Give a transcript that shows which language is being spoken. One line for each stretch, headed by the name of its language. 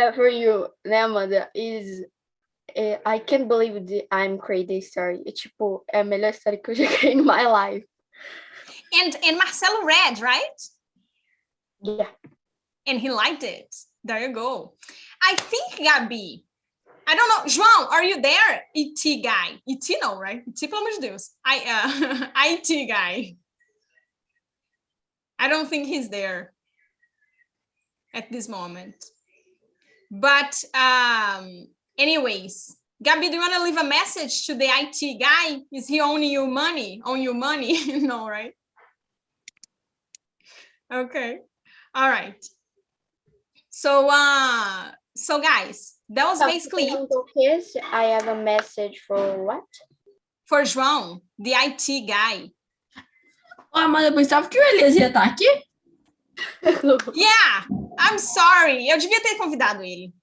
English: For you, né, Amanda, is I can't believe that I'm creating a story.
Portuguese: É tipo, é a melhor história que eu já criei
English: in my life. And Marcelo read, right? Yeah. And he liked it. There you go. I think, Gabi, I don't know. João, are you there? ET guy. ET não, right? ET,
Portuguese: pelo amor de Deus.
English: IT guy. I don't think he's there at this moment. But anyways, Gabi, do you want to leave a message to the IT guy? Is he owing you money? Own you money? No, right? Okay. All right. So guys, that was basically it. I have a message for what? For João, the IT guy.
Portuguese: Ah, mas eu pensava que o Elias ia estar aqui.
English: Yeah, I'm sorry.
Portuguese: Eu devia ter convidado ele.